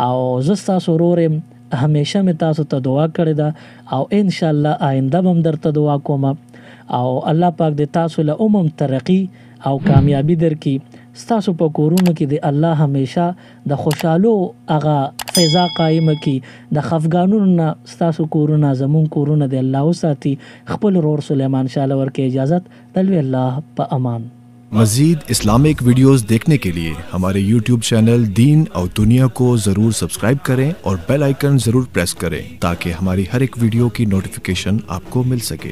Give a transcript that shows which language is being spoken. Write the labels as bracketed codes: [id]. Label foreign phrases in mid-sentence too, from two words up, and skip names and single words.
[ps] او زستا سرورم همیشه می تاسو ته دعا کړی دا او ان شاء الله آینده هم درته دعا کوم او الله پاک دې تاسو له ترقی او کامیابی درکړي تاسو په کورونو کې دې الله همیشه د خوشالو هغه فضا قائم کړي د خفګانونو نه تاسو کورونه زمون کورونه دې الله وساتي خپل رور سليمان شاه لور کې اجازت تلوي الله په امان [ur] मज़ीद [en] Islamic videos [ur] دیکھنے کے لیے ہمارے YouTube چینل دین اور دنیا کو ضرور سبسکرائب کریں اور [en] bell icon [ur] ضرور پریس کریں تاکہ ہماری ہر ایک ویڈیو کی نوٹیفکیشن آپ کو مل سکے.